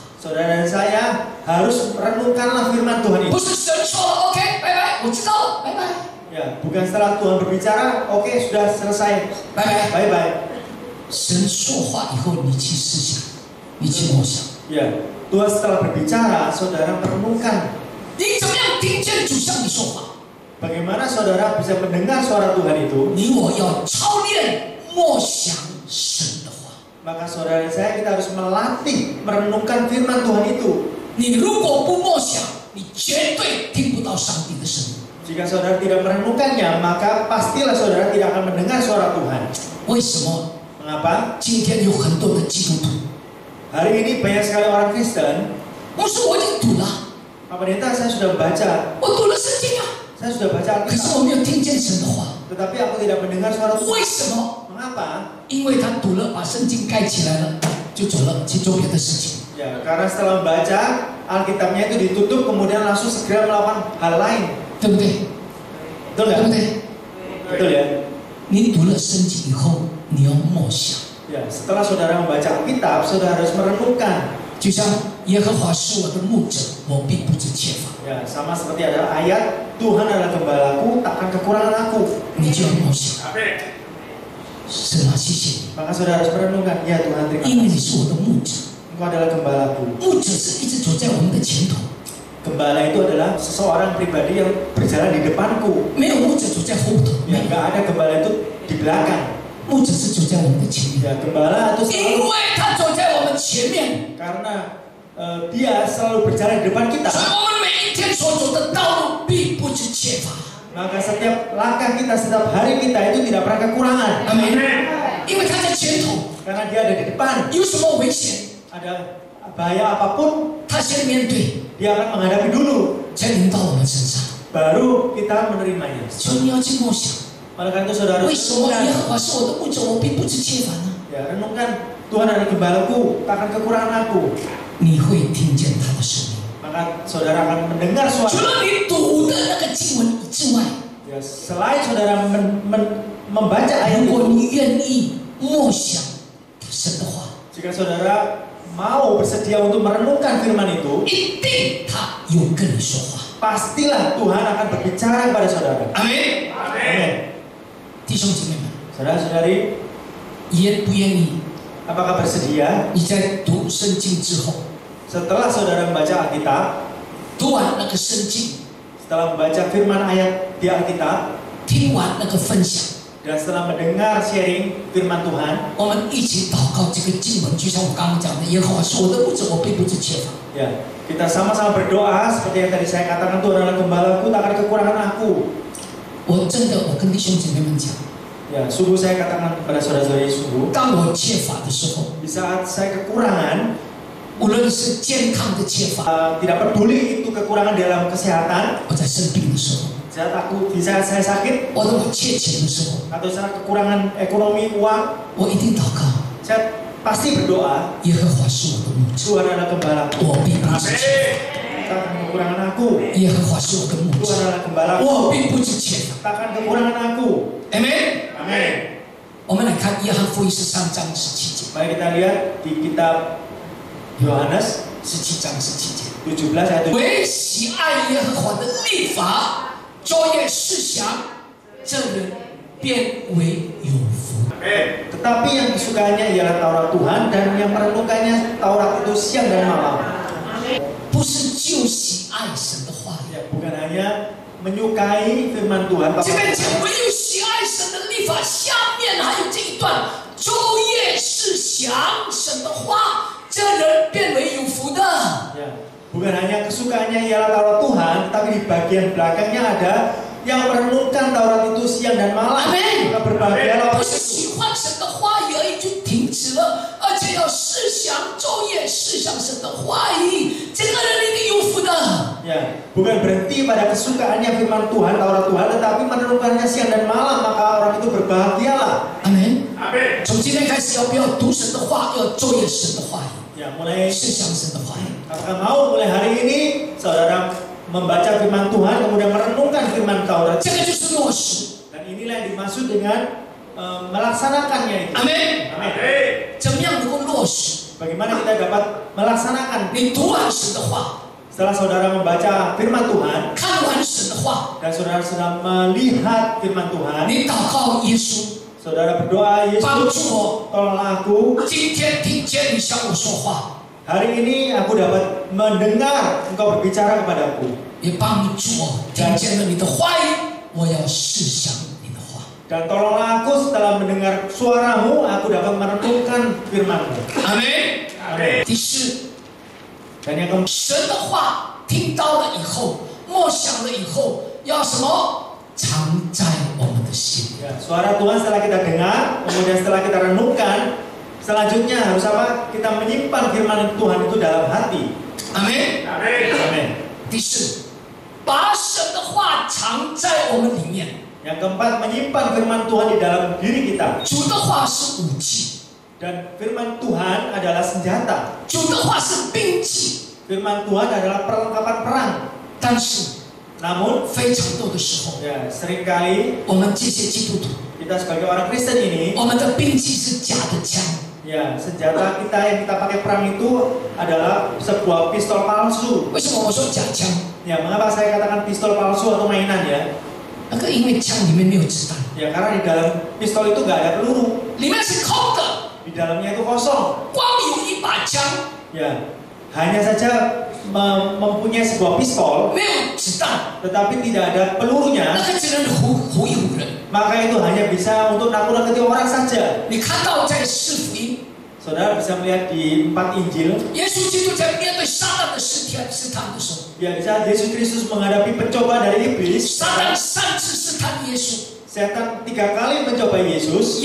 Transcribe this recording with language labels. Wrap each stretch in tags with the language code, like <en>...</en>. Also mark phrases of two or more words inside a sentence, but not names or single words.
<id>saudara dan saya harus merenungkanlah firman Tuhan</id> <zh>不</zh> <id>itu.</id> <zh>是神说了 OK，拜拜，我知道了，拜拜，</zh> <id>Ya, bukan setelah Tuhan berbicara, oke sudah selesai,</id> <zh>拜拜。</zh> <en>bye bye.</en> <zh>神说话以后，你去思想，你去默想，</zh> <id>Ya, Tuhan setelah berbicara, saudara merenungkan</id> <zh>你怎么样听见主向你说话？</zh> <id>bagaimana saudara bisa mendengar suara Tuhan itu.</id> <zh>你我要操练默想神的话。</zh> <id>Maka saudara dan saya kita harus melatih merenungkan firman Tuhan itu.</id> <zh>你如果不默想，你绝对听不到上帝的声音。</zh> <id>Jika saudara tidak merenungkannya, maka pastilah saudara tidak akan mendengar suara Tuhan.</id> <zh>为什么</zh> <id>Mengapa?</id> <zh>今天有很多的基督徒？</zh> <id>Hari ini banyak sekali orang Kristen.</id> <zh>牧师，我已经读了，</zh> <id>Pak Pendeta, saya sudah baca,</id> <zh>我读了圣经啊，</zh> <id>saya sudah baca</id> <zh>可是</zh> <id>Alkitab,</id> <zh>我没有听见神的话。</zh> <id>tetapi aku tidak mendengar suara Tuhan.</id> <zh>为什么？</zh> <id>Mengapa?</id> <zh>因为他读了，把圣经盖起来了，就走了，去做别的事情。</zh> <id>Ya, karena setelah membaca Alkitabnya itu ditutup, kemudian langsung segera melakukan hal lain.</id> <zh>对不对？</zh> <id>Betul</id> <zh>对</zh> <id>nggak?</id> <zh>不对？</zh> <id>Betul ya?</id> <zh>你读了圣经以后，你要默想，</zh> <id>Ya, setelah saudara membaca Alkitab, saudara harus merenungkan.</id> <zh>就像耶和华是我的牧者，我必不致缺乏。</zh> <id>Ya, sama seperti ada ayat, Tuhan adalah gembalaku, takkan kekurangan aku.</id> <zh>你就要默想，</zh> <id>Amin.</id> <zh>神啊，谢谢</zh> <id>Maka saudara harus merenungkan, ya Tuhan</id> <zh>你，</zh> <id>terima</id> <zh>因为你</zh> <id>kasih.</id> <zh>是我的牧者。</zh> <id>Engkau adalah gembalaku.</id> <zh>牧者是一直走在我们的前头，</zh> <id>Gembala itu adalah seseorang pribadi yang berjalan di depanku.</id> <zh>没有牧者走在后头，</zh> <id>Ya, nggak ada gembala itu di belakang.</id> <zh>牧者是走在我们的前面，</zh> <id>Ya, gembala itu</id> <zh>因</zh> <id>selalu</id> <zh>为他面，</zh> <id>karena dia selalu berjalan di depan kita.</id> <zh>所以我们每一天所走的道路必不致缺乏。</zh> <id>Maka setiap langkah kita, setiap hari kita itu tidak pernah kekurangan.</id> <zh>阿门。因为他在前头，</zh> <id>Karena dia ada di depan.</id> <zh>有什么危险，</zh> <id>Ada bahaya apapun,</id> <zh>他先面对，</zh> <id>dia akan menghadapi dulu.</id> <zh>才临到我们身上。</zh> <id>Baru kita menerimanya.</id> <zh>所以你要去默想，</zh> <id>Oleh karena itu saudara</id> <zh>为什么耶</zh> <id>renungkan,</id> <zh>和华是我的牧者，我必不致缺乏呢？</zh> <id>ya renungkan, Tuhan adalah gembalaku, takkan kekurangan aku.</id> <zh>你会听见他的声音。</zh> <id>Maka saudara akan mendengar</id> <zh>除</zh> <id>suara.</id> <zh>了你读的那个经文之外，</zh> <id>Ya, selain saudara membaca ayat</id> <zh>如果</zh> <id>itu,</id> <zh>你愿意默想神的话，</zh> <id>jika saudara mau bersedia untuk merenungkan firman itu,</id> <zh>一定他有跟你说话。</zh> <id>pastilah Tuhan akan berbicara kepada saudara.</id> <zh>阿门。</zh> <id>Amin.</id> <zh>弟兄姐妹们，</zh> <id>Saudara-saudari,</id> <zh>愿不愿意？</zh> <id>apakah bersedia</id> <zh>你在读圣经之后，</zh> <id>setelah saudara membaca Alkitab,</id> <zh>读完那个圣经，</zh> <id>setelah membaca firman ayat di Alkitab,</id> <zh>听完那个分享，</zh> <id>dan setelah mendengar sharing firman Tuhan,</id> <zh>我们一起祷告这个经文，就像我刚刚讲的，耶和华是我的牧者，我必不致缺乏。</zh> <id>ya, kita sama-sama berdoa seperti yang tadi saya katakan, Tuhan adalah gembalaku, tak akan kekurangan aku.</id> <zh>我真的，我跟弟兄姐妹们讲，</zh> <id>Ya, sungguh saya katakan kepada saudara-saudari, sungguh</id> <zh>当我缺乏的时候，</zh> <id>di saat saya kekurangan,</id> <zh>无论是健康的缺乏，</zh> <id>tidak peduli itu kekurangan dalam kesehatan,</id> <zh>我在生病的时候，</zh> <id>di saat saya sakit</id> <zh>或者我缺钱的时候，</zh> <id>atau saat kekurangan ekonomi uang,</id> <zh>我一定祷告，</zh> <id>saya pasti berdoa,</id> <zh>耶和华是我的牧者，</zh> <id>Tuhan adalah gembalaku,</id> <zh>我必不致缺乏。</zh> <id>takkan kekurangan aku.</id> <zh>耶和华是我的牧</zh> <id>Tuhan</id> <zh>者，</zh> <id>adalah gembalaku,</id> <zh>我必不致缺乏。</zh> <id>takkan kekurangan aku.</id> <zh>阿门。</zh> <id>Amin.</id> <zh>我们来看约翰福音13章17节，</zh> <id>Mari kita lihat di kitab Yohanes</id> <zh>17 章17节，</zh> <id>17 ayat 7.</id> <zh>唯喜爱耶和华的律法，昼夜思想，这人便为有福。</zh> <id>Tetapi yang kesukaannya ialah Taurat Tuhan, dan yang merenungkannya Taurat itu siang dan malam.</id> <zh>不是就喜爱神的话语，</zh> <id>Ya, bukan hanya menyukai firman Tuhan,</id> <zh>这边</zh> <id>Taurat</id> <zh>讲</zh> <id>Tuhan.</id> <zh>唯有喜爱神的律法，下面还有这一段，昼夜思想神的话，这人变为有福的。</zh> <id>Ya, bukan hanya kesukaannya ialah Taurat Tuhan, tetapi di bagian belakangnya ada yang merenungkan Taurat itu siang dan malam. Amin. Maka berbahagialah</id> <zh>不</zh> <id>orang</id> <zh>是</zh> <id>itu.</id> <zh>喜欢神的话语而已就停止了，而且要思想昼夜思想神的话语，这个人一定有福的。</zh> <id>Ya, bukan berhenti pada kesukaannya firman Tuhan, Taurat Tuhan, tetapi merenungkannya siang dan malam, maka orang itu berbahagialah.</id> <zh>阿门。</zh> <id>Amin.</id> <zh>从今天开始，要不要读神的话？要昼夜神的话语，</zh> <id>Ya, mulai</id> <zh>思想神的话语。</zh> <id>apakah mau mulai hari ini saudara membaca firman Tuhan, kemudian merenungkan firman Taurat,</id> <zh>这个就是落实。</zh> <id>dan inilah yang dimaksud dengan melaksanakannya itu.</id> <zh>阿门。</zh> <id>Amin.</id> <zh>怎么样能够落实？</zh> <id>Bagaimana kita dapat melaksanakan</id> <zh>你读完神的话，</zh> <id>setelah saudara membaca firman Tuhan</id> <zh>看完神的话，</zh> <id>dan saudara sudah melihat firman Tuhan,</id> <zh>你祷告耶稣，</zh> <id>saudara berdoa,</id> <zh>帮</zh> <id>Yesus</id> <zh>助我，</zh> <id>tolonglah aku.</id> <zh>今天听见你向我说话，</zh> <id>Hari ini aku dapat mendengar engkau berbicara kepadaku,</id> <zh>也帮助我听见了你的话语，我要思想你的话。</zh> <id>dan tolonglah aku setelah mendengar suaramu, aku dapat merenungkan firman-Mu.</id> <zh>阿门。</zh> <id>Amin.</id> <zh>第四，</zh> <id>Dan yang keempat,</id> <zh>神的话听到了以后，默想了以后，要什么？藏在我们的心。</zh> <id>ya, suara Tuhan setelah kita dengar, kemudian setelah kita renungkan, selanjutnya harus apa? Kita menyimpan firman Tuhan itu dalam hati.</id> <zh>阿门。</zh> <id>Amin.</id> <zh>第四，把神的话藏在我们里面。</zh> <id>Yang keempat, menyimpan firman Tuhan di dalam diri kita.</id> <zh>主的话是武器，</zh> <id>Dan firman Tuhan adalah senjata.</id> <zh>主的话是兵器，</zh> <id>Firman Tuhan adalah perlengkapan perang.</id> <zh>但是</zh> <id>Namun,</id> <zh>非常多的时候，</zh> <id>ya seringkali</id> <zh>我们这些基督徒，</zh> <id>kita sebagai orang Kristen ini,</id> <zh>我们的兵器是假的枪，</zh> <id>ya senjata kita yang kita pakai perang itu adalah sebuah pistol palsu.</id> <zh>为什么我说假枪？</zh> <id>Ya, mengapa saya katakan pistol palsu atau mainan ya?</id> <zh>那个因为枪里面没有子弹，</zh> <id>Ya karena di dalam pistol itu nggak ada peluru,</id> <zh>里面是空的，</zh> <id>di dalamnya itu kosong.</id> <zh>光有一把枪，</zh> <id>Ya, hanya saja mempunyai sebuah pistol,</id> <zh>没有子弹，</zh> <id>tetapi tidak ada pelurunya,</id> <zh>那个只能唬一唬人。</zh> <id>maka itu hanya bisa untuk nakut-nakuti orang saja.</id> <zh>你看到在四福音，</zh> <id>Saudara bisa melihat di 4 Injil,</id> <zh>耶稣基督在面对撒旦的试探的时候，</zh> <id>ya di saat Yesus Kristus menghadapi pencobaan dari iblis,</id> <zh>撒旦3次试探耶稣，</zh> <id>setan 3 kali mencoba Yesus.</id>